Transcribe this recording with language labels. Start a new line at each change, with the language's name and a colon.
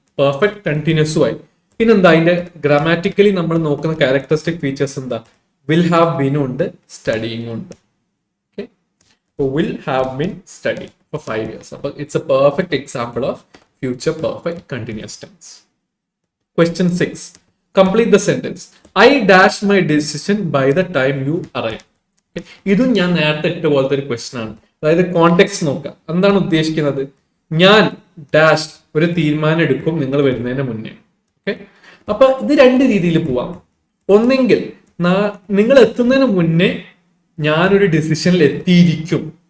Malayalam: Perfect കണ്ടിന്യൂസും ആയി. പിന്നെന്താ അതിന്റെ ഗ്രാമാറ്റിക്കലി നമ്മൾ നോക്കുന്ന ക്യാരക്ടറിസ്റ്റിക് ഫീച്ചേഴ്സ് എന്താ?
English: Will have ബീനും ഉണ്ട്, studying ഉണ്ട്. Okay, will have been study for 5 years. അപ്പൊ it's a perfect example of future perfect continuous tense. Question 6. Complete the sentence. I dash my decision by the time you arrive.
Malayalam: ഇതും ഞാൻ നേരത്തെ ഇട്ട പോലത്തെ ഒരു question ആണ്. അതായത് കോണ്ടെക്സ്റ്റ് നോക്കുക. എന്താണ് ഉദ്ദേശിക്കുന്നത്? ഞാൻ ഡാഷ് ഒരു തീരുമാനം എടുക്കും നിങ്ങൾ വരുന്നതിന് മുന്നേ. ഓക്കെ, അപ്പൊ ഇത് രണ്ട് രീതിയിൽ പോവാം. ഒന്നെങ്കിൽ നിങ്ങൾ എത്തുന്നതിന് മുന്നേ ഞാനൊരു ഡിസിഷനിൽ എത്തിയിരിക്കും.